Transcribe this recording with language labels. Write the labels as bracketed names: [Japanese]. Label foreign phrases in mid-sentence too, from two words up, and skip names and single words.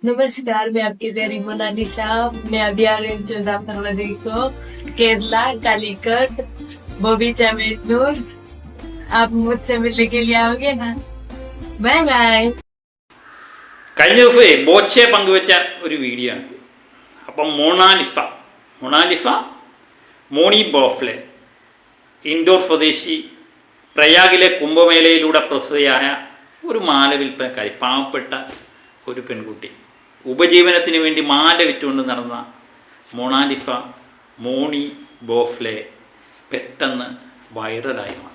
[Hindi] नमस्कार, मैं आपकी प्यारी मोनालिसा। मैं अभी आ रही हूँ 14 फरवरी को केरला कालीकट बॉबी चमेटनूर। आप मुझसे मिलने के लिए आओगे ना? [English] bye bye. [Malayalam] കഴിഞ്ഞ ദിവസമേ ബോച്ചെ പങ്കുവെച്ച ഒരു വീഡിയോ ആണ്. അപ്പം മൊണാലിസ മോണി ബോഫ്ലെ ഇൻഡോർ സ്വദേശി പ്രയാഗിലെ കുംഭമേളയിലൂടെ പ്രസിദ്ധയായ ഒരു മാല വിൽപ്പനക്കാരി, പാവപ്പെട്ട ഒരു പെൺകുട്ടി, ഉപജീവനത്തിന് വേണ്ടി മാല വിറ്റുകൊണ്ട് നടന്ന മോണി ബോഫ്ലെ പെട്ടെന്ന് വൈറലായി മാറി.